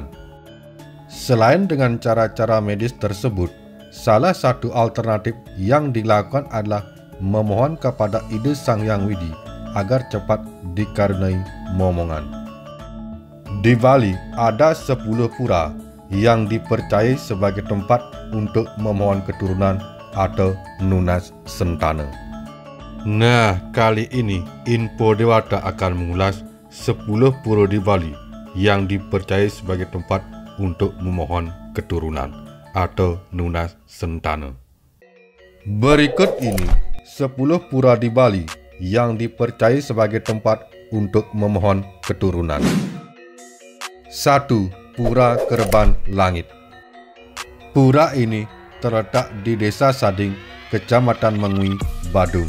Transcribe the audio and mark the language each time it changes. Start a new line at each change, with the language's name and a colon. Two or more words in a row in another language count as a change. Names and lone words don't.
Indonesian: Selain dengan cara-cara medis tersebut, salah satu alternatif yang dilakukan adalah memohon kepada Ide Sang Hyang Widi agar cepat dikaruniai momongan. Di Bali ada 10 pura yang dipercayai sebagai tempat untuk memohon keturunan atau
Balinese: nunas sentana.
Indonesian: Nah, kali ini Info Dewata akan mengulas 10 pura di Bali yang dipercayai sebagai tempat untuk memohon keturunan atau
Balinese: nunas sentana.
Indonesian: Berikut ini 10 pura di Bali yang dipercayai sebagai tempat untuk memohon keturunan. 1. Pura Kerban Langit. Pura ini terletak di Desa Sading, Kecamatan Mengui, Badung.